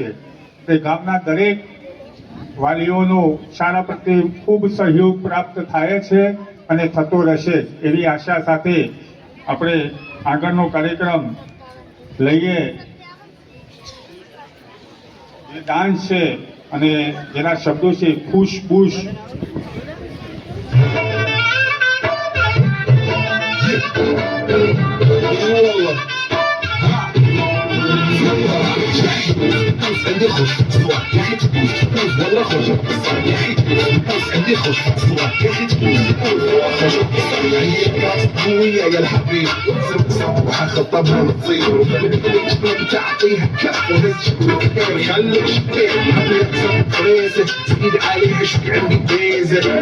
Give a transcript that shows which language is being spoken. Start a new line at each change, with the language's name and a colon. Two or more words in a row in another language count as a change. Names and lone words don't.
Gujarati: તે ગામના દરેક વાલીઓનો શાળા પ્રત્યે ખૂબ સહયોગ પ્રાપ્ત થાય છે અને થતો રહેશે એવી આશા સાથે આપણે આગળનો કાર્યક્રમ લઈએ. જે ડાન્સ છે અને જેના શબ્દો છે ખુશ બુશ.
Arabic: عندي خوش صباح يا اخي تفوز والله خوش صباح يا اخي تفوز عندي خوش صباح يا اخي تفوز والله خوش عندي كاس قوية يا الحبيب صباح خطبها نصيب تعطيها كف وهز خليك شبيك حبيت فريزة ايد عليها شك عندي بيزة